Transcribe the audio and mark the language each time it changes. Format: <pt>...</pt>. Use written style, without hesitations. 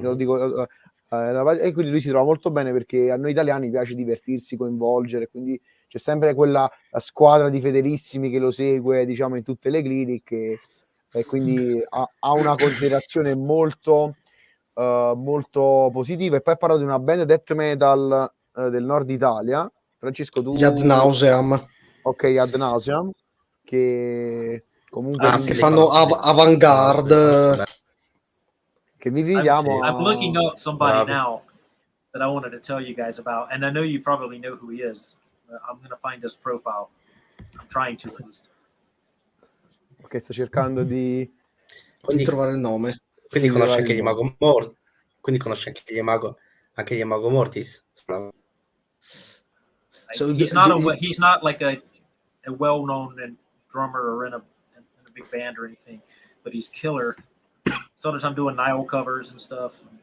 <it>Lo dico, e quindi lui si trova molto bene, perché a noi italiani piace divertirsi, coinvolgere, quindi c'è sempre quella squadra di fedelissimi che lo segue, diciamo, in tutte le cliniche, e quindi ha una considerazione molto molto positiva. E poi parla di una band death metal del nord Italia. Francesco, tu... Gli Ad Nauseam. Ok, Ad Nauseam, che comunque che fanno avant-garde. Che vi vediamo.</it> <en>I'm looking up somebody now that I wanted to tell you guys about, and I know you probably know who he is. I'm going to find his profile. I'm trying to at least.</en> <it>Ok, sto cercando di trovare il nome. Quindi conosce anche gli Imago Mortis. Quindi conosce anche gli Imago Mortis.</it> <en>So he's not like a well-known drummer or in a big band or anything, but he's killer. Sometimes I'm doing Nile covers and stuff.</en>